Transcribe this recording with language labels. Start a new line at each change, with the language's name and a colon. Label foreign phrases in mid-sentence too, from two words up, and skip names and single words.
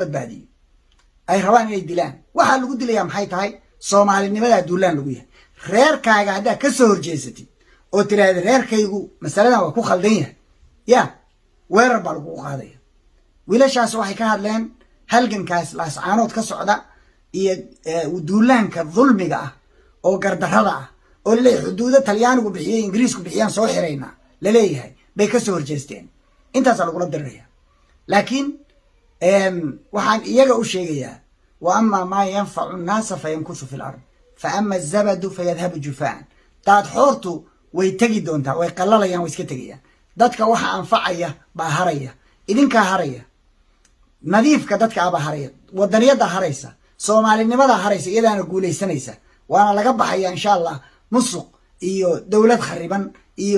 Somali: badbaadiyo ay rabaan inay dilaan waxa lagu dilayaa maxay tahay Soomaalinimada duulaan lagu yahay reerkaaga hadda ka soo horjeesatid oo tiraahdo reerkaygu masaladan waa ku khaldan yahay ya weerar baa lagu qaaday wiilashaas waxay ka hadleen halgankaas laascaanood ka socda iyo duulaanka dulmiga ah oo gardarrada ah oo la xuduuda Talyaanigu bixiyay Ingiriisku bixiyaan soo xireyna la leeyahay bay ka soo horjeesteen intaas lagu diraya laakiin waxaan iyaga u sheegayaa
Arabic: وأما ما ينفع الناس فيمكث في الأرض فأما الزبد فيذهب جفاء
Somali: taad xoortu way tagi doontaa way qallalayaan way iska tagayaan dadka waxa anfacaya baa haraya idinka haraya nadiifka dadka aba haraya wadaniyada haraysa Soomaalinimada haraysa iyadana guuleysanaysa waana laga baxaya
Arabic: إن شاء الله
Somali: musuq iyo dawlad khariban iyo